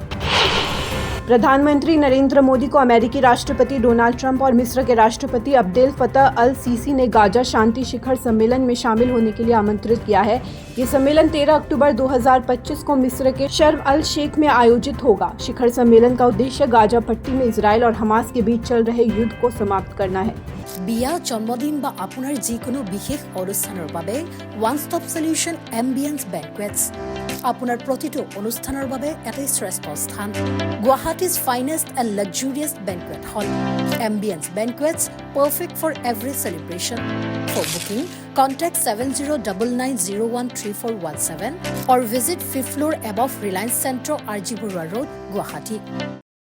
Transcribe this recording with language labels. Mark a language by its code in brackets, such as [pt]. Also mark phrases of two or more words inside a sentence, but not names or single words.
[hi] प्रधानमंत्री नरेंद्र मोदी को अमेरिकी राष्ट्रपति डोनाल्ड ट्रंप और मिस्र के राष्ट्रपति अब्देल फतह अल सीसी ने गाजा शांति शिखर सम्मेलन में शामिल होने के लिए आमंत्रित किया है। ये सम्मेलन 13 अक्टूबर 2025 को मिस्र के शर्म अल शेख में आयोजित होगा। शिखर सम्मेलन का उद्देश्य गाजा पट्टी में इजराइल और हमास के बीच चल रहे युद्ध को समाप्त करना है। [as] বিয়া জন্মদিন বা আপোনাৰ যিকোনো বিশেষ অনুষ্ঠানৰ বাবে [en] one stop solution [as] এম্বিয়েন্স বেংকুৱেটছ আপোনাৰ প্ৰতিটো অনুষ্ঠানৰ বাবে এটাই শ্ৰেষ্ঠ স্থান। [en] Guwahati's finest and luxurious banquet hall Ambience Banquets, perfect for every celebration. for booking contact 7099013417 or visit 5th floor above Reliance Centro, RG Bora Road, Guwahati.